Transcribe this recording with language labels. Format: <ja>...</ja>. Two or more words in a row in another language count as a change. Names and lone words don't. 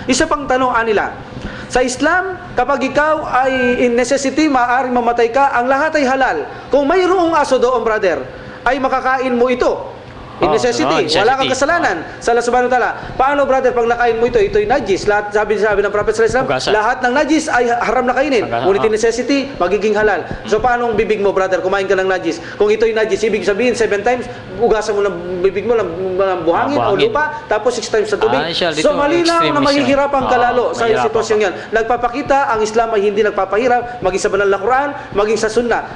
<tl>Isa pang tanong nila, sa Islam, kapag ikaw ay</tl> <en>in necessity,</en> <tl>maaaring mamatay ka, ang lahat ay halal. Kung mayroong aso doon, brother, ay makakain mo ito.</tl> <en>In necessity,</en> <tl>wala kang kasalanan sa Allah</tl> <ar>سبحانه وتعالى.</ar> <tl>Paano, brother, pag nakain mo ito'y najis. Lahat, sabi ng Prophet</tl> <ar>صلى الله عليه وسلم,</ar> <tl>lahat ng najis ay haram na kainin. Ngunit</tl> <en>in necessity,</en> <tl>magiging halal. So paano ang bibig mo, brother, kumain ka ng najis? Kung ito'y najis, ibig sabihin 7 times, ugasan mo ng bibig mo ng buhangin o lupa, tapos 6 times sa tubig. So malinaw na mahihirapan ka lalo sa sitwasyong yan. Nagpapakita, ang Islam ay hindi nagpapahirap, maging sa banal na Quran, maging sa sunnah.</tl>